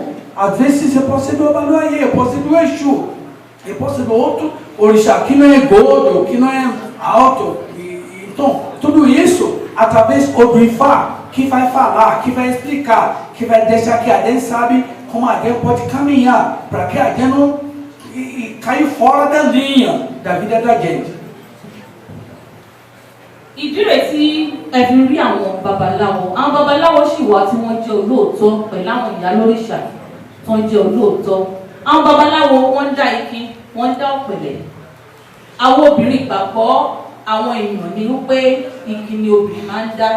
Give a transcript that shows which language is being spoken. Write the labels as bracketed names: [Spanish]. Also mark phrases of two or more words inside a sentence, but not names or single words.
[Portuguese] Às vezes eu posso ser do Obaluayê, eu posso ser do Exu, eu posso ser do outro orixá, que não é gordo, que não é alto. Então, tudo isso, através do Ifá, que vai falar, que vai explicar, que vai deixar que a gente sabe como a gente pode caminhar, para que a gente não caia fora da linha da vida da gente. [Yoruba] Ìdí rẹ̀ tí ẹ fi rí àwọn babaláwo sì wà tí wọ́n jẹ́ olóòótọ́ pẹ̀lú àwọn ìyá lóríṣà tó ń jẹ́ olóòótọ́. Àwọn babaláwo wọ́n dá ikin, wọ́n dá ọ̀pẹ̀lẹ̀. Àwọn obìnrin gbàgbọ́ àwọn èèyàn ní wípé igi ni obìnrin máa ń dá.